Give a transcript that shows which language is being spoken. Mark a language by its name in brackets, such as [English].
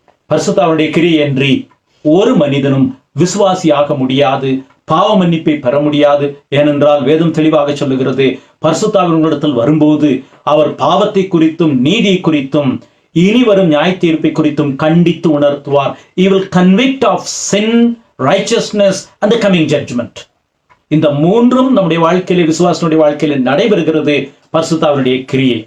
[Tamil] பரிசுத்தாவினுடைய கிரியையன்றி ஒரு மனிதனும் விசுவாசியாக முடியாது, பாவ மன்னிப்பை பெற முடியாது. ஏனென்றால் வேதம் தெளிவாக சொல்லுகிறது, பரிசுத்தாவினிடத்தில் வரும்போது அவர் பாவத்தை குறித்தும் நீதியை குறித்தும் இனி வரும் நியாய தீர்ப்பை குறித்தும் கண்டித்து உணர்த்துவார். [English] He will convict of sin, righteousness and the coming judgment. [Tamil] இந்த மூன்றும் நம்முடைய வாழ்க்கையில, விசுவாசனுடைய வாழ்க்கையில நடைபெறுகிறது பரிசுத்தாவினுடைய கிரியை.